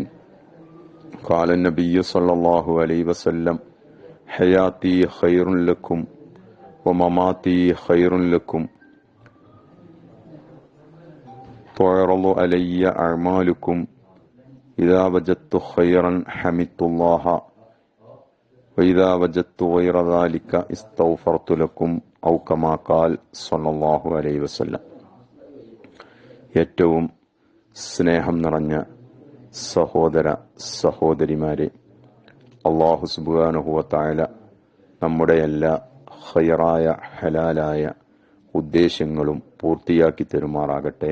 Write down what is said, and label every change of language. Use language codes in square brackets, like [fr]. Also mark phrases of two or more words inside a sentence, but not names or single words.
[ar] قال النبي صلى الله عليه وسلم: حياتي خير لكم ومماتي خير لكم، تعرض علي أعمالكم، إذا وجدت خيرا حمدت الله وإذا وجدت غير ذلك استغفرت لكم أو كما قال صلى الله عليه وسلم. [ml] ഏറ്റവും സ്നേഹം നിറഞ്ഞ സഹോദര സഹോദരിമാരെ, [ar] الله سبحانه وتعالى [ml] നമ്മുടെ എല്ലാ ഖൈറായ ഹലാലായ ഉദ്ദേശങ്ങളും പൂർത്തിയാക്കി തരുമാറാകട്ടെ.